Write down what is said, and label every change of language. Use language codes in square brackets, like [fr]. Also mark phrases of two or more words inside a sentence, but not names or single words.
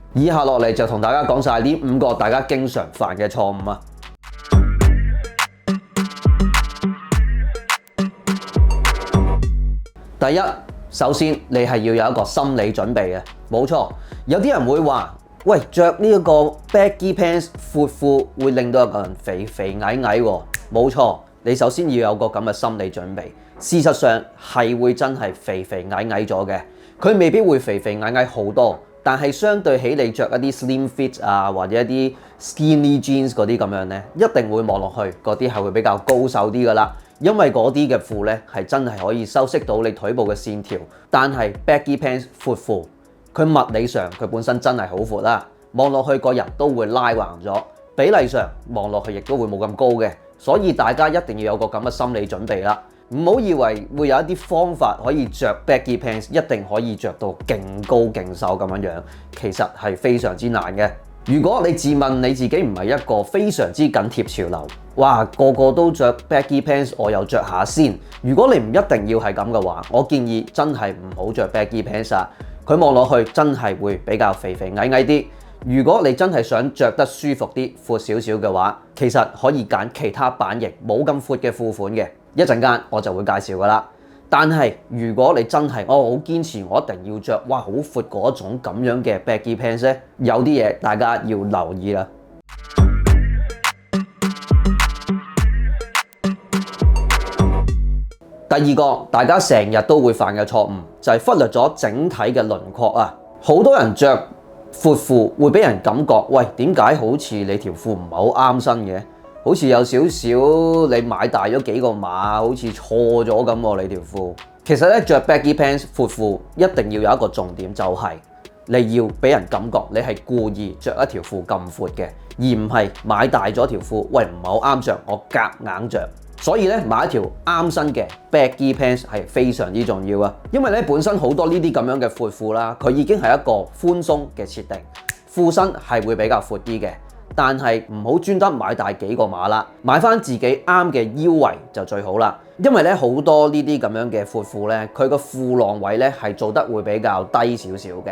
[yue] 以下落嚟就同大家講晒呢5個大家經常犯嘅錯誤啊！第一，首先你係要有一個心理準備嘅，冇錯。有啲人會話：喂，着呢一個 [en] baggy pants [yue] 闊褲會令到一個人肥肥矮矮喎。冇錯，你首先要有個咁嘅心理準備。事實上係會真係肥肥矮矮咗嘅，佢未必會肥肥矮矮好多，但係相對起你着一啲 [en] slim fit [yue] 啊或者一啲 [en] skinny jeans [yue] 嗰啲咁樣呢，一定會望落去嗰啲係會比較高瘦啲噶啦。因為嗰啲嘅褲咧係真係可以修飾到你腿部嘅線條，但係 [en] baggy pants [yue] 闊褲，佢物理上佢本身真係好闊啦，望落去個人都會拉橫咗，比例上望落去亦都會冇咁高嘅，所以大家一定要有個咁嘅心理準備啦，唔好以為會有一啲方法可以着 [en] baggy pants [yue] 一定可以着到勁高勁瘦咁樣樣，其實係非常之難嘅。如果你自問你自己唔係一個非常之緊貼潮流，哇，個個都着 [en] baggy pants， [yue] 我又着下先。如果你唔一定要係咁嘅話，我建議真係唔好着 [en] baggy pants [yue] 啊！佢望落去真係會比較肥肥矮矮啲。如果你真係想着得舒服啲、闊少少嘅話，其實可以揀其他版型冇咁闊嘅褲款嘅。一陣間我就會介紹噶啦。但係如果你真係我好堅持，我一定要着哇好闊嗰種咁樣嘅 [en] baggy pants [yue] 咧，有啲嘢大家要留意啦。第二個大家成日都會犯嘅錯誤就係忽略咗整體嘅輪廓啊！好多人着闊褲會俾人感覺，喂，點解好似你條褲唔係好啱身嘅？好似有少少你買大咗幾個碼，好似錯咗咁喎你條褲。其實咧着 [en] baggy pants [yue] 闊褲一定要有一個重點，就係你要俾人感覺你係故意着一條褲咁闊嘅，而唔係買大咗條褲，喂，唔係好啱着，我夾硬着。所以咧買一條啱身嘅 [en] baggy pants [yue] 係非常之重要啊，因為咧本身好多呢啲咁樣嘅闊褲啦，佢已經係一個寬鬆嘅設定，褲身係會比較闊啲嘅。但係唔好專登買大幾個碼啦，買翻自己啱嘅腰圍就最好啦。因為咧好多呢啲咁樣嘅闊褲咧，佢個褲浪位咧係做得會比較低少少嘅。